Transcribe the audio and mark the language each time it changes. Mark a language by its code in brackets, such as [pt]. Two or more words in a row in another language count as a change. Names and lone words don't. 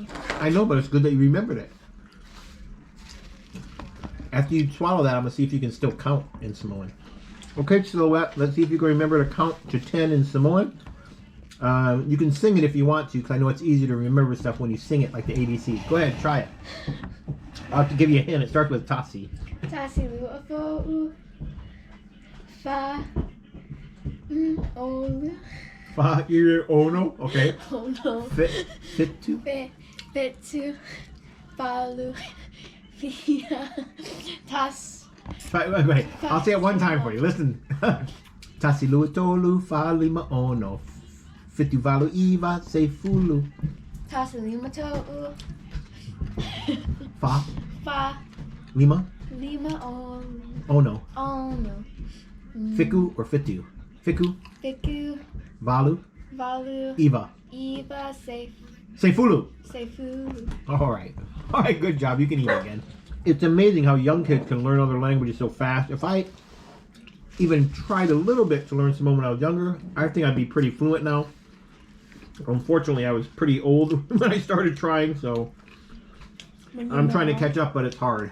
[en] I know, but it's good that you remembered it. After you swallow that, I'm going to see if you can still count in Samoan. Okay, Silhouette, let's see if you can remember to count to 10 in Samoan. You can sing it if you want to, because I know it's easy to remember stuff when you sing it like the ABC. Go ahead, try it. I'll have to give you a hint. It starts with Tasi. [sm] Tasi lua fo'u. Fa. Olu. Fa ire ono. Okay. [en] Oh no. [sm] Fitu. Fitu. Falu. Fia. Tas. [en] Wait. I'll say it one time for you. Listen. [sm] Tasi lua tolu fa lima ono. Fitu valu iva se fulu. Tasi lima to'u. Fa. Fa. Lima. Lima on. Ono. [en] Oh no. [sm] Fiku or fitu. Fiku. Fiku. Valu. Valu. Iva. Eva. Se fulu. Sefu. [en] All right, good job. You can eat again. It's amazing how young kids can learn other languages so fast. If I even tried a little bit to learn Samoan when I was younger, I think I'd be pretty fluent now. Unfortunately, I was pretty old when I started trying, so I'm trying to catch up, but it's hard.